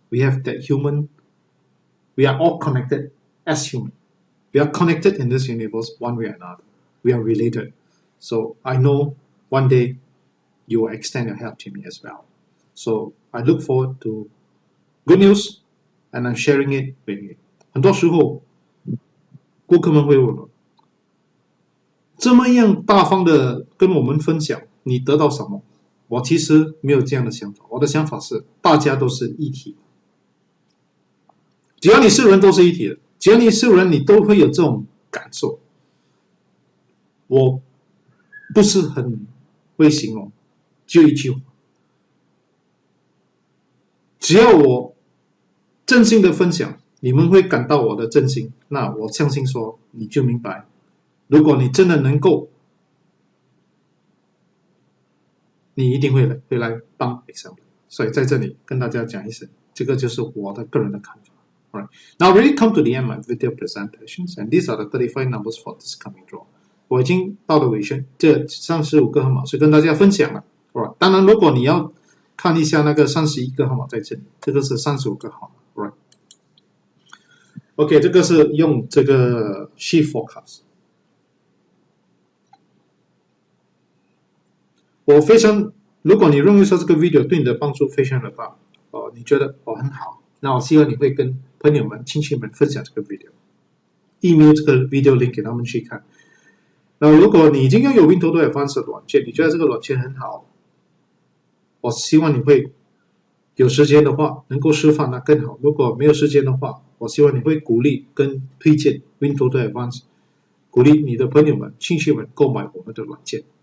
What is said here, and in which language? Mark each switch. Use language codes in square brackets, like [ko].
[en] We have that human, we are all connected as human. We are connected in this universe one way or another. We are related. So I know one day you will extend your help to me as well. So I look forward to good news and I'm sharing it with you. [zh] 很多时候顾客们会问我，这么样大方的跟我们分享，你得到什么？我其实没有这样的想法，我的想法是大家都是一体的，只要你是人都是一体的，只要你是人你都会有这种感受。我不是很会形容，就一句话，只要我真心的分享，你们会感到我的真心，那我相信说你就明白，如果你真的能够，你一定会来帮 Assemblix。所以在这里跟大家讲一声，这个就是我的个人的看法。 [en] Alright. Now really come to the end of my video presentations, and these are the 35 numbers for this coming draw. [zh] 我已经到了尾声，这35个号码是跟大家分享了。 [en] Alright. [zh] 当然，如果你要看一下那个31个号码在这里，这个是35个号码。Alright. OK， 这个是用这个 Shift Forecast。我非常，如果你认为说这个 video 对你的帮助非常的大，你觉得很好，那我希望你会跟朋友们、亲戚们分享这个 video，email 这个 video link 给他们去看。那如果你已经拥有 WinToto Advanced 的软件，你觉得这个软件很好，我希望你会有时间的话能够示范那更好。如果没有时间的话，我希望你会鼓励跟推荐 WinToto Advanced， 鼓励你的朋友们、亲戚们购买我们的软件。